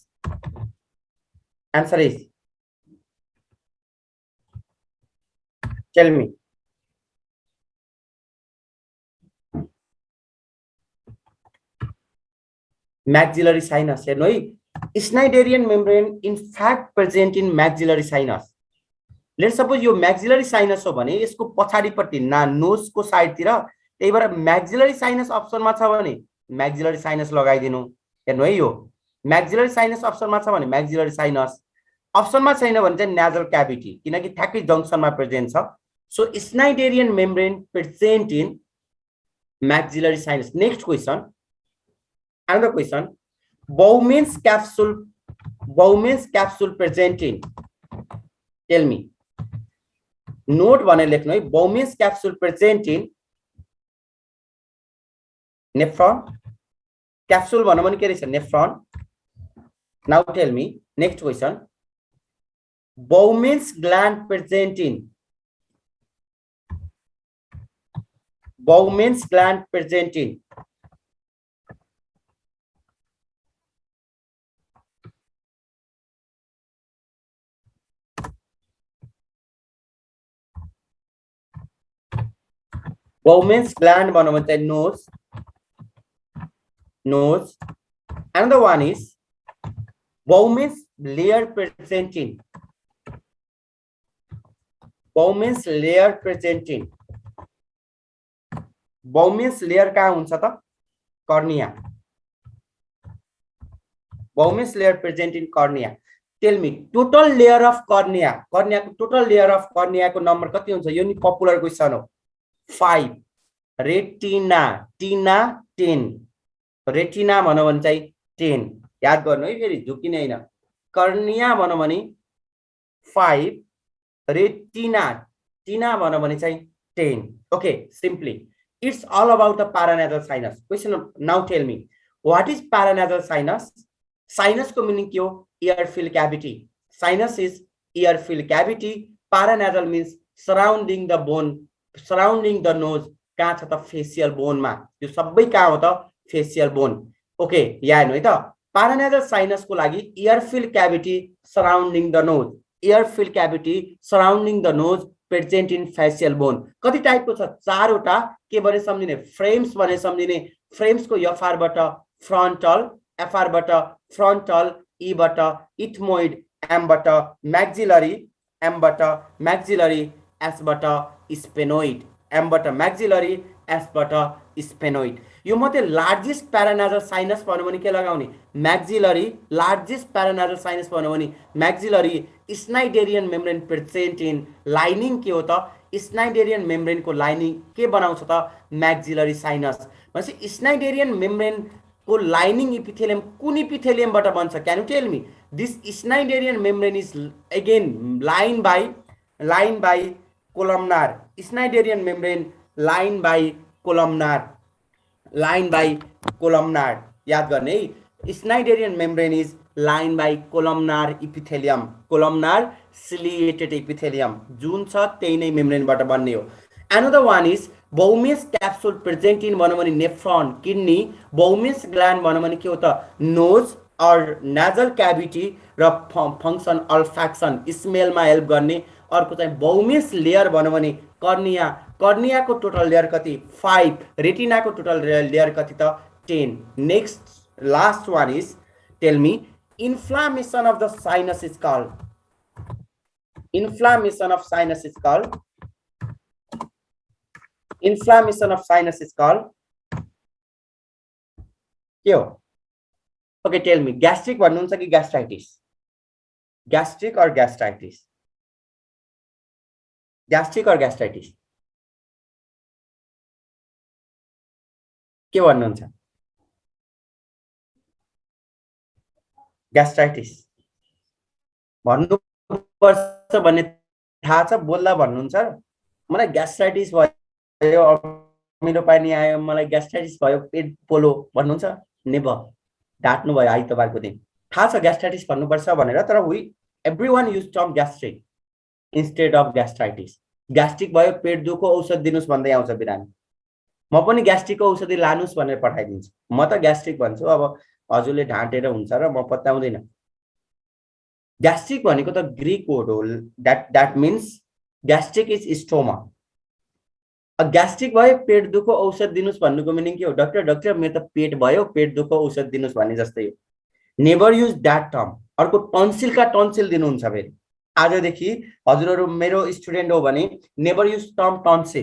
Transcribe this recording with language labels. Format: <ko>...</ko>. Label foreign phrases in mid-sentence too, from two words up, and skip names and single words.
<en>Answer is, tell me. Maxillary sinus. Schneiderian membrane in fact present in maxillary sinus. Let's suppose</en> <ne>यो</ne> <en>maxillary sinus</en> <ne>हो भने यसको पछाडीपट्टि नोज को साइड तिर त्यही भएर</ne> <en>maxillary sinus</en> <ne>अप्सन मा छ भने</ne> <en>maxillary sinus</en> <ne>लगाइदिनु. हेर्नु है यो</ne> <en>maxillary sinus</en> <ne>अप्सन मा छ भने</ne> <en>maxillary sinus,</en> <ne>अप्सन मा छैन भने चाहिँ</ne> <en>nasal cavity</en> <ne>किनकि ठ्याक्कै जंक्सन मा प्रेजेन्ट छ.</ne> <en>So Schneiderian membrane present in maxillary sinus. Next question. Another question. Bowman's capsule present in. Tell me. Note one</en> <ne>लेख्नु है.</ne> <en>Bowman's capsule present in nephron.</en> <ne>Capsule भन्नु भने के रहेछ?</ne> <en>Nephron. Now tell me. Next question. Bowman's gland present in. Bowman's gland present in Bowman's gland</en> <ne>भन्नु भने चाहिँ</ne> <en>nose. Another one is Bowman's layer present in Bowman's layer present in Bowman's layer</en> <ne>कहाँ हुन्छ त</ne> <en>cornea Bowman's layer present in cornea. Tell me total layer of cornea</en> <ne>को</ne> <en>total layer of cornea</en> <ne>को number कति हुन्छ यो नि</ne> <en>popular question</en> <ne>हो 5 retina 10 retina भन्नु भने चाहिँ 10 याद गर्नु है फेरि झुकिने हैन कर्निया भन्नु भने 5 retina भन्नु भने चाहिँ 10</ne> <en>okay simply it's all about the paranasal sinus. Question now tell me what is paranasal sinus?</en> <ne>Sinus को meaning के हो</ne> <en>ear fill cavity. Sinus is ear fill cavity. Paranasal means surrounding the bone, surrounding the nose.</en> <ne>कहाँ छ त</ne> <en>facial bone</en> <ne>मा यो सबै कहाँ हो त</ne> <en>facial bone.</en> <ne>Okay यहाँ हेर्नु है त</ne> <en>paranasal sinus</en> <ne>को लागि</ne> <en>ear fill cavity surrounding the nose. Ear fill cavity surrounding the nose present in facial bone.</en> <ne>कति टाइपको छ चारवटा के भने सम्झिने frames भने सम्झिने frames को FR बाट frontal FR बाट frontal E बाट ethmoid M बाट maxillary M बाट maxillary S बाट sphenoid M बाट maxillary S बाट sphenoid. यो मध्ये</ne> <en>largest paranasal sinus</en> <ne>भन्नु भने के लगाउने</ne> <en>maxillary largest paranasal sinus</en> <ne>भन्नु भने</ne> <en>maxillary Schneiderian membrane present in lining</en> <ne>के हो त</ne> <en>Schneiderian membrane</en> <ne>को lining के बनाउँछ त</ne> <en>maxillary sinus.</en> <ne>भनेपछि</ne> <en>Schneiderian membrane</en> <ne>को</ne> <en>lining epithelium</en> <ne>कुन epithelium बाट बन्छ</ne> <en>can you tell me? This Schneiderian membrane is again lined by columnar. Schneiderian membrane lined by columnar</en> <ne>याद गर्ने है</ne> <en>Schneiderian membrane is lined by columnar epithelium columnar ciliated epithelium</en> <ne>जुन छ त्यही नै</ne> <en>membrane</en> <ne>बाट बन्ने हो.</ne> <en>Another one is Bowman's capsule present in</en> <ne>भन्नु भने</ne> <en>nephron kidney.</en> <ne>Bowman's gland भन्नु भने के हो त</ne> <en>nose or nasal cavity</en> <ne>र</ne> <en>function olfaction smell</en> <ne>मा हेल्प गर्ने. अर्को चाहिँ Bowman's layer भन्नु भने कर्निया को</ne> <en>total layer</en> <ne>कति 5 रेटिना को</ne> <en>total layer</en> <ne>कति त 10.</ne> <en>next last one is tell me inflammation of the sinus is called</en> <ne>के हो</ne> <en>okay tell me gastric</en> <ne>भन्नुहुन्छ कि</ne> <en>gastritis</en> <ne>के भन्नुहुन्छ gastritis भन्नु पर्छ भन्ने थाहा छ बोल्दा भन्नुहुन्छ मलाई gastritis भयो अमिलो पानी आयो मलाई gastritis भयो पेट पोलो भन्नुहुन्छ नेभर डाट्नु भयो आइतबारको दिन थाहा छ gastritis भन्नु पर्छ भनेर तर</ne> <en>everyone use term gastric instead of gastritis.</en> <ne>Gastric भयो पेट दुखो औषध दिनुस् भन्दै आउँछ बिरामी म पनि ग्यास्ट्रिकको औषधि लानुस् भनेर पठाइदिन्छु म त ग्यास्ट्रिक भन्छु अब हजुरले ढाँटेर हुन्छ र म पत्याउँदैन ग्यास्ट्रिक भनेको त</ne> <en>Greek word</en> <ne>हो</ne> <en>that means gastric is stomach.</en> <ne>ग्यास्ट्रिक भयो पेट दुखो औषध दिनुस् भन्नुको मिनिङ के हो डाक्टर मेरो त पेट भयो पेट दुखो औषध दिनुस् भन्ने जस्तै हो.</ne> <en>never use that term.</en> <ne>अर्को टन्सिल दिनुहुन्छ फेरि आजदेखि हजुरहरु मेरो स्टुडेन्ट हो भने</ne> <en>never use term tonsil.</en>